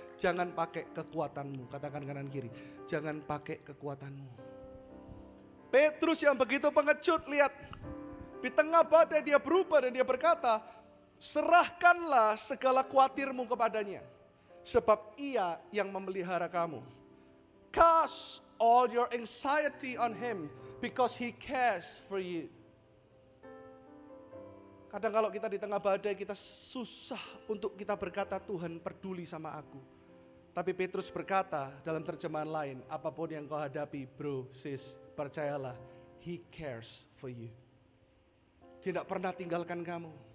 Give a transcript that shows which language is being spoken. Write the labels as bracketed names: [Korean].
[Indonesian] Jangan pakai kekuatanmu, katakan kanan kiri. Jangan pakai kekuatanmu. Petrus yang begitu pengecut, lihat. Di tengah badai dia berubah dan dia berkata, serahkanlah segala khawatirmu kepadanya. Sebab ia yang memelihara kamu. [English] Cast all your anxiety on him because he cares for you. [Indonesian] Kadang kalau kita di tengah badai kita susah untuk kita berkata Tuhan peduli sama aku. Tapi Petrus berkata dalam terjemahan lain, apapun yang kau hadapi bro, sis, percayalah, [English] he cares for you. [Indonesian] Dia tidak pernah tinggalkan kamu.